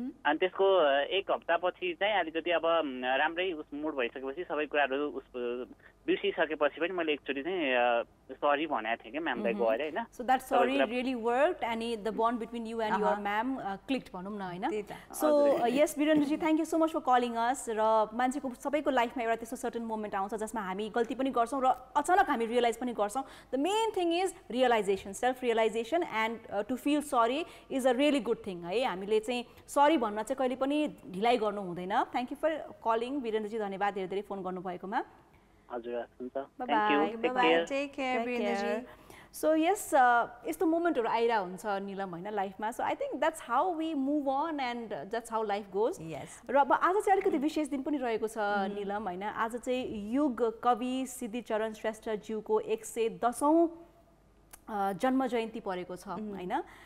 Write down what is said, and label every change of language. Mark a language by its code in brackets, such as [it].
[ne] अनि त्यसको 1 हप्तापछि चाहिँ अलिकति अब राम्रै मुड भइसकेपछि सबै कुराहरू बिर्सिसकेपछि पनि मैले एक्चुअली चाहिँ सरी भनेको थिएँ क्या म्यामलाई गएर होइन। [en] so that sorry really worked and the bond between you and your ma'am clicked [ne] भनौँ न होइन। [en] So yes Virendraji thank you so much for calling us. [ne] र मान्छेको सबैको लाइफमा एउटा त्यस्तो सर्टेन मोमेन्ट आउँछ जसमा हामी गल्ती पनि गर्छौँ र अचानक हामी रियलाइज पनि गर्छौँ। [en] The main thing is realisation, self realisation and to feel sorry is a really good thing है। [ne] हामीले चाहिँ सरी भन्न चाहिँ कहिले पनि ढिलाइ गर्नु हुँदैन। [en] thank you for calling [ne] वीरेन्द्रजी, धन्यवाद धेरै धेरै फोन गर्नुभएकोमा। हजुर हुन्छ, [en] Thank you, take care Virendraji. [ne] So yes यस्तो मोमेन्टहरू आइरहेको हुन्छ निलम होइन लाइफमा। [en] So I think that's how we move on and that's how life goes. [ne] र अब आज चाहिँ अलिकति विशेष दिन पनि रहेको छ निलम होइन। आज चाहिँ युग कवि सिद्धिचरण श्रेष्ठज्यूको 110औं जन्म जयन्ती परेको छ होइन।